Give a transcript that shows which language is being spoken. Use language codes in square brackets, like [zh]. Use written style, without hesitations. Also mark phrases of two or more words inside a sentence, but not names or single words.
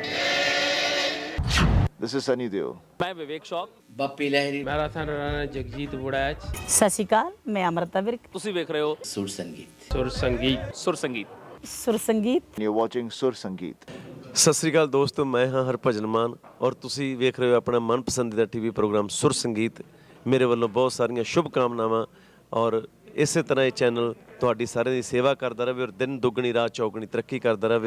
[en] This is Sunny Deol. [hi] मैं विवेक शॉक, ਬੱਪੀ ਲਹਿਰੀ, मैराथन राणा जगजीत बुड़ैच। [pa] ਸਤਿ ਸ਼੍ਰੀ ਅਕਾਲ, ਮੈਂ ਅਮਰਤਾ ਵਿਰਕ। ਤੁਸੀਂ ਵੇਖ ਰਹੇ ਹੋ ਸੁਰ ਸੰਗੀਤ। सुर संगीत। ਸੁਰ ਸੰਗੀਤ। ਸੁਰ ਸੰਗੀਤ। [en] You're watching Sur Sangeet. [pa] ਸਤਿ ਸ੍ਰੀ ਅਕਾਲ ਦੋਸਤੋ, ਮੈਂ ਹਾਂ ਹਰਭਜਨ ਮਾਨ ਔਰ ਤੁਸੀਂ ਵੇਖ ਰਹੇ ਹੋ ਆਪਣਾ ਮਨਪਸੰਦੀਦਾ ਟੀਵੀ ਪ੍ਰੋਗਰਾਮ ਸੁਰ ਸੰਗੀਤ। ਮੇਰੇ ਵੱਲੋਂ ਬਹੁਤ ਸਾਰੀਆਂ ਸ਼ੁਭ ਕਾਮਨਾਵਾਂ ਔਰ ਇਸੇ ਤਰ੍ਹਾਂ ਇਹ ਚੈਨਲ ਤੁਹਾਡੀ ਸਾਰਿਆਂ ਦੀ ਸੇਵਾ ਕਰਦਾ ਰਹੇ ਔਰ ਦਿਨ ਦੁੱਗਣੀ ਰਾਤ ਚੌਗਣੀ ਤਰੱਕੀ ਕਰਦਾ ਰਹੇ।